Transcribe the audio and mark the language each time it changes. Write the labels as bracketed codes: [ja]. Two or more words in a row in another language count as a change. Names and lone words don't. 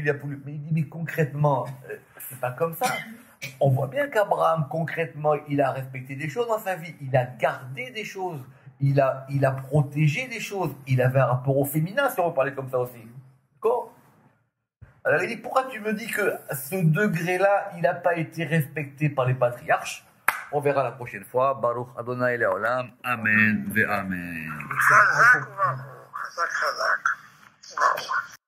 [fr] Mais il dit, mais concrètement, c'est pas comme ça. On voit bien qu'Abraham, concrètement, il a respecté des choses dans sa vie. Il a gardé des choses. Il a protégé des choses. Il avait un rapport au féminin, si on veut parler comme ça aussi. D'accord? Alors il dit, pourquoi tu me dis que ce degré-là, il n'a pas été respecté par les patriarches? On verra la prochaine fois. [he] ברוך ה' לעולם. אמן ואמן. חזק וברוך, חזק חזק. וואו.